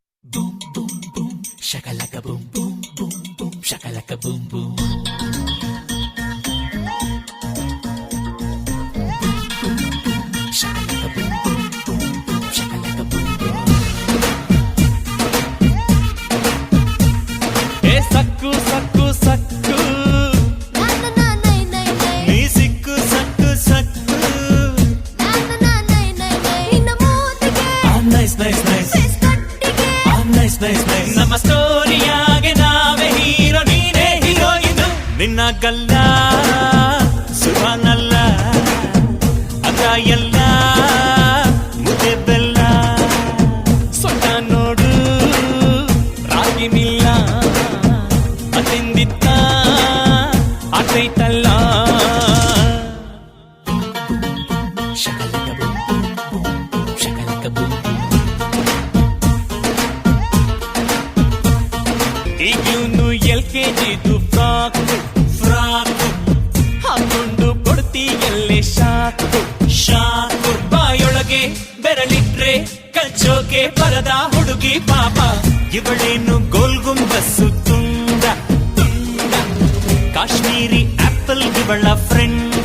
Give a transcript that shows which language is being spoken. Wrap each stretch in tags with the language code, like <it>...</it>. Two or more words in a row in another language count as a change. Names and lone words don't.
<te>boom boom boom shakalaka boom boom boom boom shakalaka boom boom shakalaka boom boom boom boom shakalaka boom boom ఏ సక్కు సక్కు సక్కు నీ సిక్కు సక్కు సక్కు</te> <en>nice nice nice nice nice nice</en> <kn>ನಮ್ಮ ಸ್ಟೋರಿಯಾಗೆ ನಾವೇ ಹೀರೋ ನೀನೇ ಹೀರೋಯಿನ್ ನಿನ್ನ ಗಲ್ಲ ಸುಭಾನಲ್ಲ ಅದ ಎಲ್ಲ ಮುದ್ದೆ ಬೆಲ್ಲ ಸೊಟ್ಟ ನೋಡು ರಾಗಿ ಮಿಲ್ಲ ಅತಿಂದಿತ್ತ ಆತೈತಲ್ಲ shakalaka boom boom boom boom shakalaka boom boom ಈಗ್ಲೂನು LKGದು ಫ್ರಾಕ್ ಹಾಕೊಂಡು ಕೊಡ್ತೀಯಲ್ಲೇ ಶಾಕು ಬಾಯೊಳಗೆ ಬೆರಳಿಟ್ರೆ ಕಚ್ಚೋಕೆ ಬರದ ಹುಡುಗಿ ಪಾಪ ಇವಳೇನು ಗೋಲ್ಗುಂಬಸ್ಸು ತುಂಡ ಕಾಶ್ಮೀರಿ ಆಪಲ್ ಇವಳ ಫ್ರೆಂಡ</kn>